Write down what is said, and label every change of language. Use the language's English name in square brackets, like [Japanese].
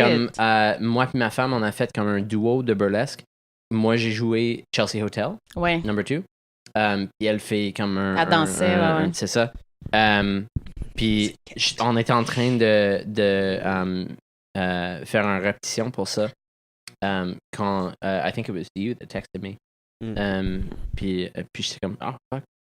[French] Comme moi et ma femme, on a fait comme un duo de burlesque. Moi, j'ai joué Chelsea Hotel, Ouais. number 2. Puis elle fait comme un... Elle dansait, ouais, ouais. C'est ça. Puis on était en train de faire une répétition pour ça. [English] quand I think it was you that texted me. [French] Puis j'étais comme oh fuck.